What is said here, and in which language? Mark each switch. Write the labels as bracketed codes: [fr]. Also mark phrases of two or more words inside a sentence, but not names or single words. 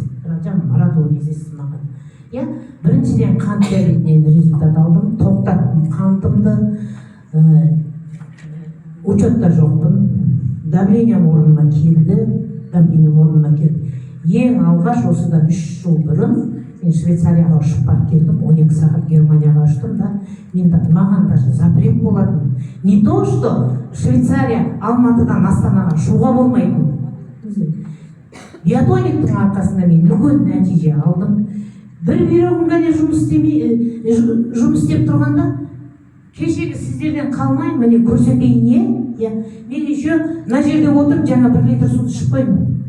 [kk] Маратұлы кездесті маған. Біріншіден қан диабетінен результат алдым, тоқтаттым қантымды, учетта жоқпын, давлением орнына келді. Ең алғаш осыдан 3 жыл бұрын мен Швейцарияға ұшып барып келдім, 12 сағат Германияға ұштым да, маған [ru] даже запрет [kk] болатын. [ru] Не то, что [kk] Швейцария Алматыдан Астанаға ұшуға болмайтын. Биотониктің арқасында мен үлкен нәтиже алдым. Бір бүйрегім ғана жұмыс істеп тұрғанда, кешегі сіздерден қалмай, міне көрсетейін, мен еще мына жерде отырып жаңа 1 литр суды ішіп қойдым.